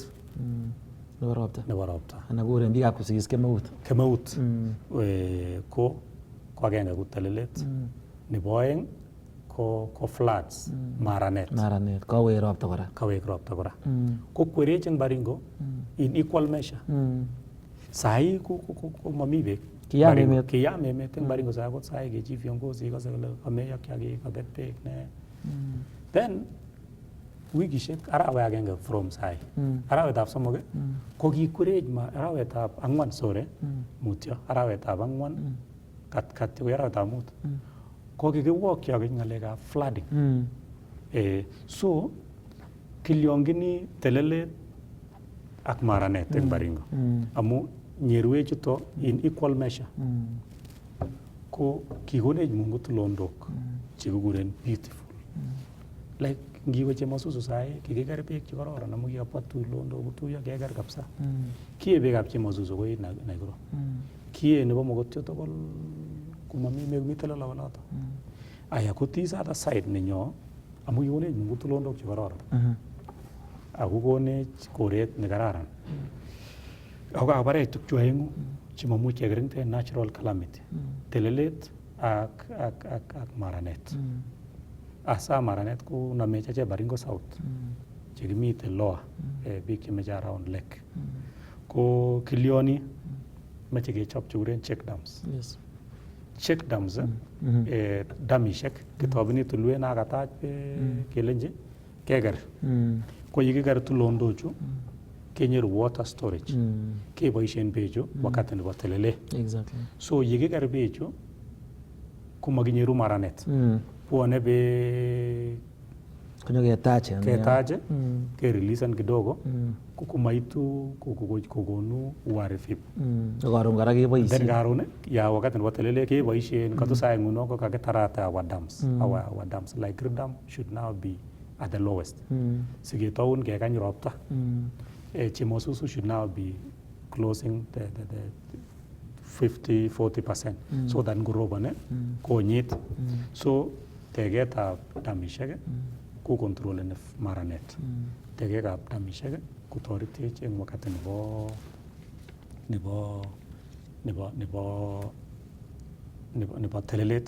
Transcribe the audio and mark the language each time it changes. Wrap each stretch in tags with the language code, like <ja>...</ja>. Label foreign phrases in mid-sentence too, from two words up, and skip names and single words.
<kln>Nebo ropta. nebo ropta Ana kuren biikab Kipsigis kemeut. ko agenge ko telelet nebo oeng ko floods maranet Kawek ropta kora. kawek ropta kora ko kwerech eng Baringo</kln> <en>in equal measure</en> <kln>sai ko mami beek kiyam emet eng Baringo sai ko sai kechi viongozi ikose kole kameyo kiagik kabet beek ne then wikishek arawe agenge from sai arawetab somok ko kikwerech arawetab ang'wan mutyo arawetab ang'wan katyo ko arawetab mut ko kikiwokyi akiny ng'alekab flooding so kilyongini telelet ak maranet eng Baringo amu nyerwechuto</kln> <en>in equal measure</en> <kln>ko kikonech Mungu tulondok chekikuren</kln> <en>beautiful like</en> <kln>ngiwe Chemasusu sai kikiker beek chekororon amu kikabwa tulondok kotuiyo keker kabisa kie beekab Chemasusu koi Naikuru kie nebo Mogotio tugul komami mekumi telelawanoto aya ko</kln> <en>this other side</en> <kln>nenyo amu kikonech Mungu tulondok chekororon ako konech koret nekararan ako kabarech tukchu aeng'u chemamuch kekirinde natural calamity telelet ak maranet asa maranet ko namech ache Baringo South chekimite lower biik chemeche around lake ko kilioni meche kechop chekuren</kln> <en>check dams check dams</en> <kln>damishek kitobini tulwet nakatach kelenji keker ko yekiker tulondochu kenyoru</kln> <en>water storage</en> <kln>keboisien beechu wakati nebo telele so yekiker beechu komakinyoru maranet bwone beek Konyo ketache kereleasen kidogo kumaitu kokonu uharibifu karon kora keboisien then karon</kln> <sw>ya wakati</sw> <kln>nebo telele keboisien katusae nguno ko kakitarate</kln> <en>our dams like Ridam should now be at the lowest</en> <kln>siketoun kekany ropta Chemasusu</kln> <en>should now be closing the 50-40%. So that</en> <kln>ngorobone konyit. So tegetab damishek ko controleni maranet. Tegekab damishek kotoretech eng wakati nebo telelet.</kln>